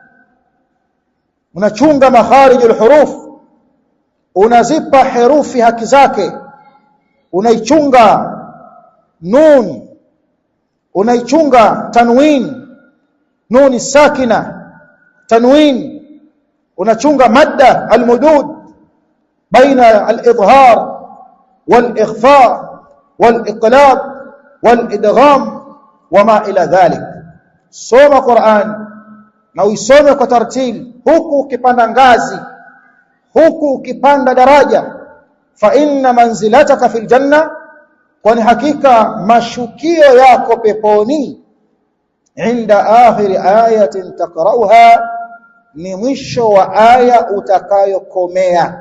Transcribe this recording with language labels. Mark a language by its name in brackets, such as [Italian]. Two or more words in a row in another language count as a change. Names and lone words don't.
[Swahili] Unachunga [Arabic] مخارج الحروف, [Swahili] unazipa herufi haki zake, unaichunga nun, unaichunga tanwin, nun sakina, tanwin, unachunga [Arabic] مد المدود بين الإظهار والإخفاء والإقلاب والإدغام وما إلى ذلك. [Swahili] Soma Qur'an na uisome kwa tartil, huku ukipanda ngazi, huku ukipanda daraja. [Arabic] فإن منزلتك في الجنة, [Swahili] kwani hakika mashukio yako peponi, [Arabic] عند آخر آية تقرؤها, [Swahili] ni mwisho wa aya utakayokomea.